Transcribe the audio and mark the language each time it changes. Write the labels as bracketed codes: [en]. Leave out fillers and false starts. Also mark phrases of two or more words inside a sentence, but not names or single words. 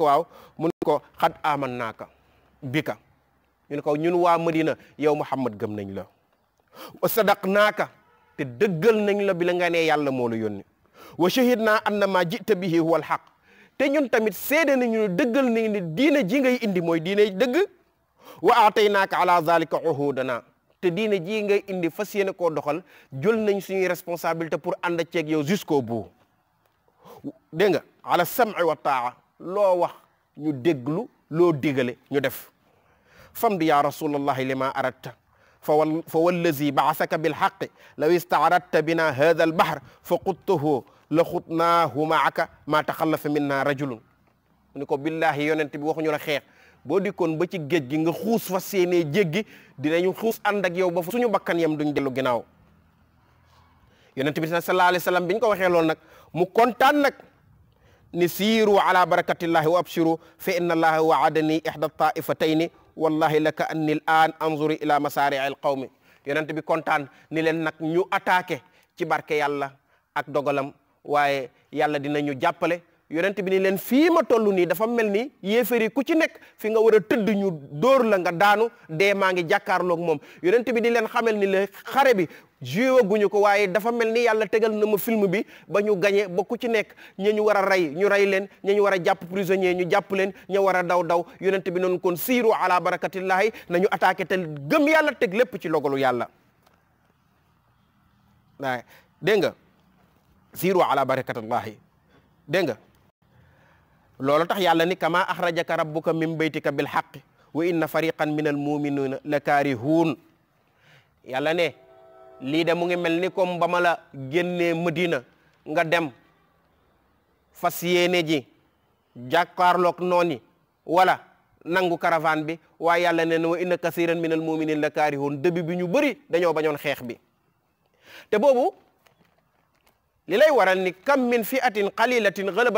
[wo] waaw mun ko xad [ar] آمنّا بك [wo] ñu ne ko ñun waa Madina yow Muhammad gëm nañ la [ar] وصدقناك [wo] te dëggal nañ la bi la nga ne yàlla moo la yónni [ar] وشهدنا أن ما جئت به هو الحق [wo] te ñun tamit seede nañu ne dëggal nañ ni diine ji ngay indi mooy diine dëgg [ar] وأعطيناك على ذلك عهودنا [wo] te diine ji ngay indi fas yéene koo doxal jël nañ suñuy [fr] responsabilité pour [wo] ànd ceeg yow [fr] jusqu'au bout [wo] dégg nga [ar] على السمع والطاعة [wo] loo wax ñu déglu loo digale ñu def [ar] فامض يا رسول الله لما أردت فوالذي بعثك بالحق لو استعرضت بنا هذا البحر فخضته لخضناه معك ما تخلف منا رجل [wo] ni ko billahi yonent bi waxuñu la xeex boo dikkoon ba ci géej gi nga xuus fa séenee jéggi dinañu xuus ànd ak yow ba fa suñu bakkan yam duñ dellu ginnaaw yonent bi [ar] صلى الله عليه وسلم [wo] biñ ko waxee loolu nag mu kontaan nag ni [ar] سيروا على بركة الله وأبشروا فإن الله وعدني إحدى الطائفتين والله لكأني الآن أنظر إلى مصارع القوم [wo] yonent bi kontaan ni leen nag ñu attaqué ci barke yàlla ak dogalam waaye yàlla dinañu jàppale yonent bi ni leen fii ma toll nii dafa mel ni yéefari ku ci nekk fi nga war a tëdd ñu dóor la nga daanu dee maa ngi jàkkaarloog moom yonent bi di leen xamal ni la xare bi joué guñu ko waaye dafa mel ni yàlla tegal na ma film bi ba ñu gañe ba ku ci nekk ña ñu war a rey ñu rey leen ña ñu war a jàpp prisonnier ñu jàpp leen ña war a daw yonent bi noonu kon [ar] سيروا على بركة الله [wo] nañu attaqué te gëm yàlla teg lépp ci logalu yàlla waaye dégg nga [ar] سيروا على بركة الله [wo] dégg nga loolu tax yàlla ni [ar] كما أخرجك ربك من بيتك بالحق وإن فريقا من المؤمنين لكارهون [wo] yàlla ne lii de mu ngi mel ni comme ba ma la génnee Madina nga dem fas yéene ji jàkkaarloog nooni wala nangu caravane bi waaye yàlla ne [ar] وإن كثيرا من المؤمنين لكارهون [wo] début bi ñu bëri dañoo bañoon xeex bi te boobu li lay waral ni [ar] كم من فئة قليلة غلبت